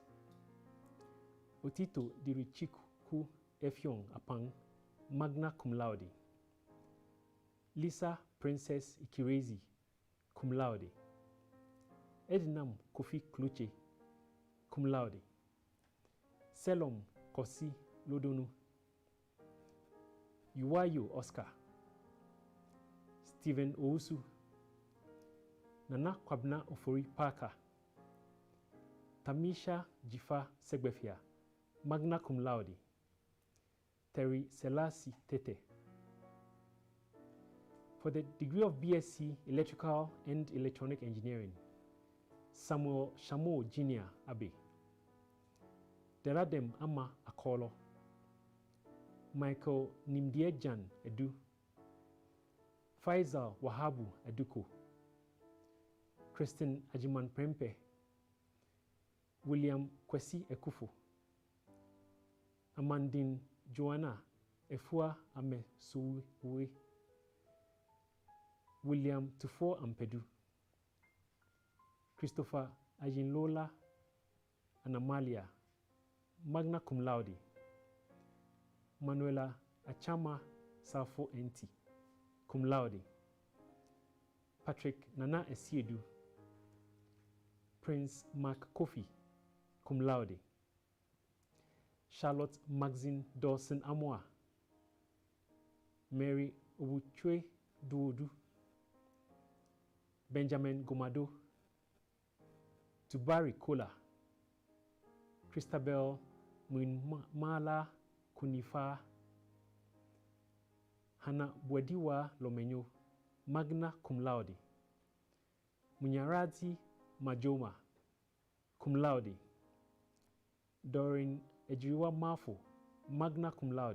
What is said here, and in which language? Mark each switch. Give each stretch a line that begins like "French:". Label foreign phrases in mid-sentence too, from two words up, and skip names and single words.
English: Otito Dirichiku Efyong Apang,
Latin: magna cum laude.
English: Lisa Princess Ikirezi,
Latin: cum laude.
English: Ednam Kofi Kluche,
Latin: cum laude.
English: Selom Kosi Lodonu. Yuwayo Oscar. Stephen Ousu. Nana Kwabna Ofori Parker, Tamisha Jifa Segbefia,
Latin: magna cum laude.
English: Terry Selassie Tete. For the degree of BSc Electrical and Electronic Engineering, Samuel Shamo Jr. Abe. Deradem Ama Akolo, Michael Nimdiejan Edu, Faisal Wahabu Eduko, Kristen Ajiman Prempe, William Kwesi Ekufu, Amandine Joanna Efua Ame Suwe, William Tufo Ampedu, Christopher Ajinlola Anamalia,
Latin: magna cum laude.
English: Manuela Achama Safo Enti,
Latin: cum laude.
English: Patrick Nana Esiedu, Prince Mark Kofi,
Latin: cum laude.
English: Charlotte Maxine Dawson Amoa, Mary Obuchwe Duodu, Benjamin Gomado, Tubari Kola, Christabel Mwinmala Kunifa, Hana Bwediwa Lomenyo,
Latin: magna cum laude.
English: Munyarati Majoma,
Latin: cum laude.
English: Doreen Ejiriwa Mafo,
Latin: magna cum laude.